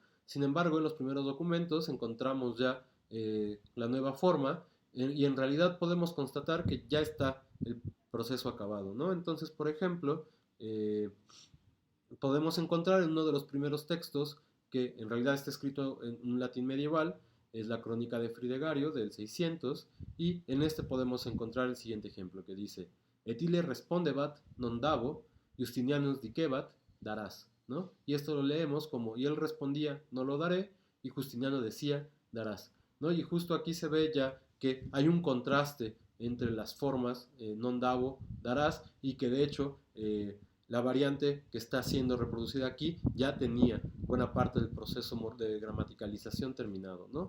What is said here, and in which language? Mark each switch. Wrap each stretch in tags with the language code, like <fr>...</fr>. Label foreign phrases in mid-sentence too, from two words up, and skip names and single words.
<es>Sin embargo, en los primeros documentos encontramos ya la nueva forma y en realidad podemos constatar que ya está el proceso acabado, ¿no? Entonces, por ejemplo, podemos encontrar en uno de los primeros textos que en realidad está escrito en un latín medieval, es la Crónica de Fridegario del 600, y en este podemos encontrar el siguiente ejemplo que dice:</es> <la>Etile respondebat non dabo, Justinianus dicebat,</la> <es>darás, ¿no? Y esto lo leemos como: y él respondía, no lo daré, y Justiniano decía, darás, ¿no? Y justo aquí se ve ya que hay un contraste entre las formas</es> <la>non dabo,</la> <es>darás, y que de hecho la variante que está siendo reproducida aquí ya tenía buena parte del proceso de gramaticalización terminado, ¿no?</es>